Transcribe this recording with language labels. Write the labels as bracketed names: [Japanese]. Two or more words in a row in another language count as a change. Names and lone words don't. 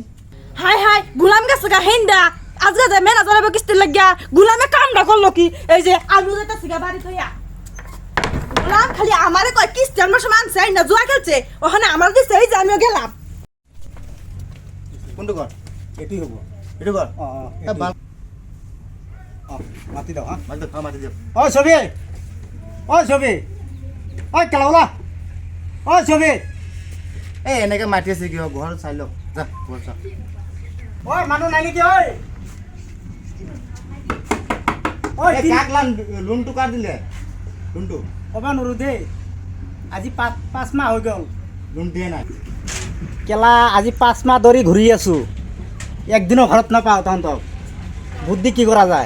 [Bangla] হাই গুলাম গেছে গা হেন্দা আজকে যে ম্যানেজার আইবো কিস্তির লাগিয়া গুলামে কামটা করলো কি এই যে আলু যাইতাছি গা বাড়ি থইয়া গুলাম খালি আমারে কয় কিস্তি আমার সময় আনছে না জুয়া খেলছে ওখানে আমার দিছে এই যে আমিও গেলাম [Assamese] কোনটো ঘর এটাই হবো এইটো ঘর মাতি দাও হ্যাঁ মাতি দিয়ক ও ছবি ও কেলা ও ছবি এই এনেকে মাতি আছে কিয় ঘৰ চাই লওক যা ঘৰ চা ও মানুহ নাই নেকি ঐ ঐ কাক লোনটো কাৰ দিলে লোনটো ক'ব নোৱাৰো দেই আজি পাঁচ মাহ হৈ গ'ল লোন দিয়ে নাই কেলা আজি 5 মাহ ধৰি ঘূৰি আছো একদিনো ঘৰত নাপাওঁ তহঁতক বুদ্ধি কি কৰা যায়